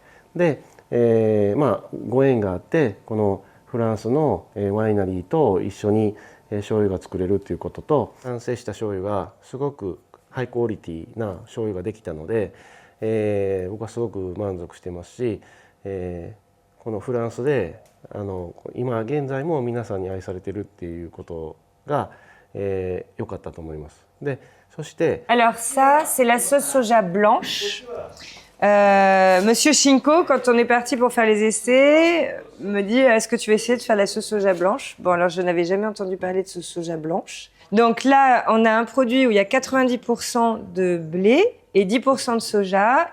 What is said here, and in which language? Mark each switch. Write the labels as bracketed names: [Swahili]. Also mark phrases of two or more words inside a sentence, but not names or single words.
[Japanese] で、ご縁があってこのフランスのワイナリーと一緒に醤油が作れるっていうことと、完成した醤油がすごくハイクオリティな醤油ができたので、僕はすごく満足してますし、このフランスで今現在も皆さんに愛されてるっていうことが良かったと思います。で、そして [French] Alors ça, c'est la sauce soja blanche. Monsieur Shinko, quand on est parti pour faire les essais, me dit est-ce que tu veux essayer de faire la sauce soja blanche? Bon, alors je n'avais jamais entendu parler de sauce soja blanche. Donc là, on a un produit où il y a 90% de blé et 10% de soja.